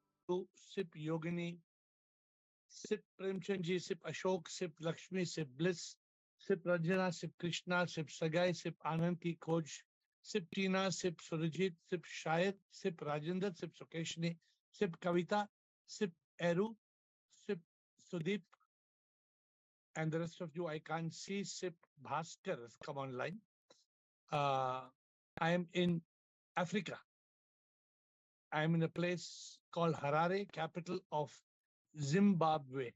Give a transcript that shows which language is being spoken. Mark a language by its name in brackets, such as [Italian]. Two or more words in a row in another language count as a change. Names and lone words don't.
[English] Sip Yogini, Sip Premchandji, Sip Ashok, Sip Lakshmi, Sip Bliss, Sip Ranjana, Sip Krishna, Sip Sagai, Sip Anand ki Khoj, Sip Tina, Sip Surajit, Sip Shayad, Sip Rajendra, Sip Sukeshni, Sip Kavita, Sip Eru, Sip Sudeep, and the rest of you I can't see. Sip Bhaskar has come online. I am in Africa. I am in a place called Harare, capital of Zimbabwe.